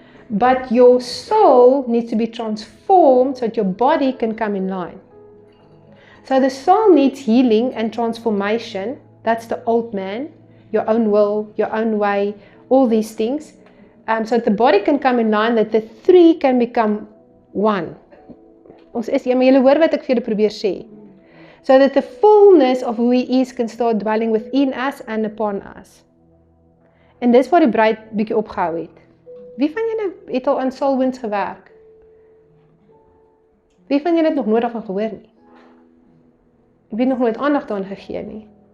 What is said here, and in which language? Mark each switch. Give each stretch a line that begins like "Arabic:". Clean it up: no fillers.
English: But your soul needs to be transformed so that your body can come in line. So the soul needs healing and transformation. That's the old man, your own will, your own way, all these things. So that the body can come in line, that the three can become one.
Afrikaans: Ons is, maar julle hoor wat ek vir julle probeer sê.
English: So that the fullness of who he is can start dwelling within us and upon us.
Afrikaans: En dis waar die bruid bietjie opgehou het. Wie van julle het al aan soul wounds gewerk? Wie van julle het nog nooit daarvan gehoor nie? Wie het nog nooit aandag daaraan gegee nie?